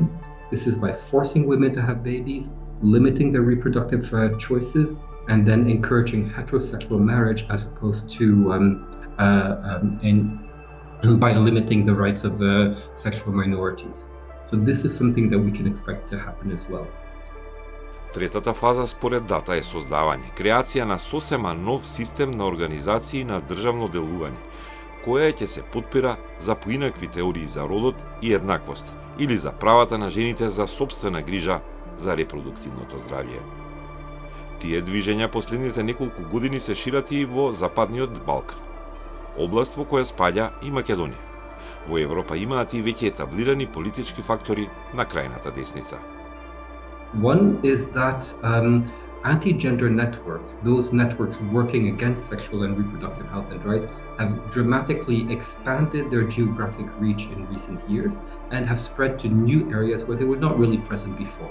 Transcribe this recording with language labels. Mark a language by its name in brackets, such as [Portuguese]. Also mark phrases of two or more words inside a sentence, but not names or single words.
[English] This is by forcing women to have babies, limiting their reproductive choices, and then encouraging heterosexual marriage as opposed to by limiting the rights of sexual minorities. So this is something that we can expect to happen as well. [Macedonian] Третата фаза според дата е создавање, креација на сосема нов систем на организации на државно делување, која ќе се подпира за поинакви теории за родот и еднаквост, или за правата на жените за сопствена грижа за репродуктивното здравје. Тие движења последните неколку години се шират и во Западниот Балкан, област во која спаѓа и Македонија. Во Европа имаат и веќе етаблирани политички фактори на крајната десница. [English] One is that anti-gender networks, those networks working against sexual and reproductive health and rights, have dramatically expanded their geographic reach in recent years and have spread to new areas where they were not really present before.